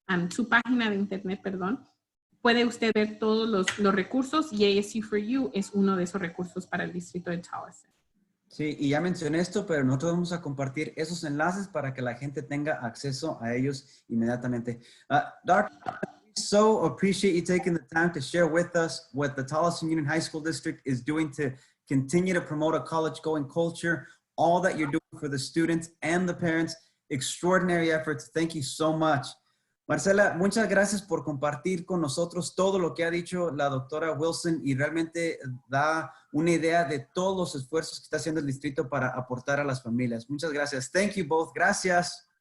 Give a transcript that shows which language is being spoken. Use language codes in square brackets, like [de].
[es] su página de internet, perdón, puede usted ver todos los recursos y ASU for You es uno de esos recursos para el distrito de Tolleson. Sí, y ya mencioné esto, pero nosotros vamos a compartir esos enlaces para que la gente tenga acceso a ellos inmediatamente. [en] Dr. We so appreciate you taking the time to share with us what the Tolleson Union High School District is doing to continue to promote a college-going culture, all that you're doing for the students and the parents. Extraordinary efforts. Thank you so much. [es] Marcela, muchas gracias por compartir con nosotros todo lo que ha dicho la doctora Wilson y realmente da una idea de todos los esfuerzos que está haciendo el distrito para aportar a las familias. Muchas gracias. [en] Thank you both. [es] Gracias.